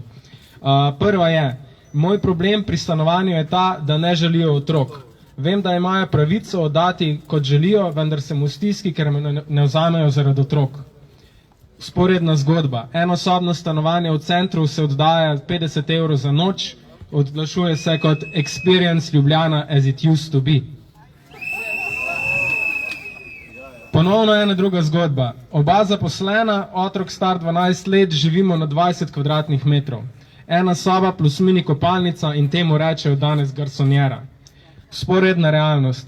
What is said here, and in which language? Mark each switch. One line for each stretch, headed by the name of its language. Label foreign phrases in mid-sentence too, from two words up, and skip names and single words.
Slovenian: Prva je, moj problem pri stanovanju je ta, da ne želijo otrok. Vem, da imajo pravico oddati, kot želijo, vendar sem v stiski, ker me ne vzamejo zaradi otrok. Sporedna zgodba. Enosobno stanovanje v centru se oddaja 50 € za noč, odglašuje se kot
English: Experience Ljubljana as it used to be.
Slovenian: Ponovno ena druga zgodba. Oba zaposlena, otrok star 12 let, živimo na 20 kvadratnih metrov. Ena soba plus mini kopalnica in temu rečejo danes garsonjera. Sporedna realnost.